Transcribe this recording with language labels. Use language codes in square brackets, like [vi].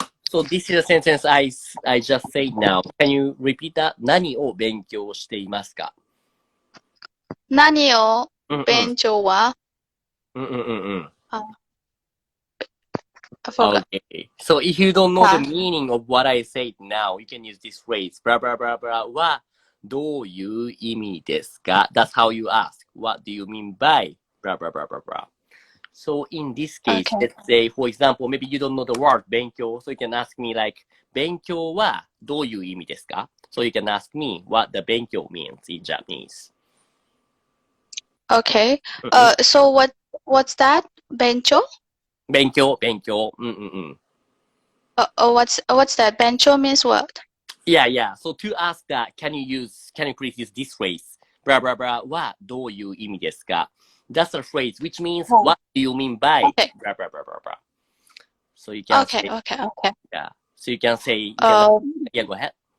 [en] So this is a sentence I just said now. Can you repeat that? [ja] 何を勉強していますか? 何を勉強は? [en] I forgot. Okay. So if you don't know the meaning of what I said now, you can use this phrase. Blah blah blah blah. [ja] はどういう意味ですか? [en] That's how you ask. What do you mean by blah blah blah blah blah? So in this case, let's say, for example, maybe you don't know the word 勉強, so you can ask me like [ja] 勉強はどういう意味ですか? [en] So you can ask me what the 勉強 means in Japanese. Okay. So what's that? 勉強? [ja] 勉強. [en] What's that? 勉強 means what? Yeah. So to ask that, can you please use this phrase? [ja] Blah blah blah はどういう意味ですか? [en] That's a phrase which means what do you mean by blah blah blah blah blah. So you can say, yeah. So you can say yeah, go ahead.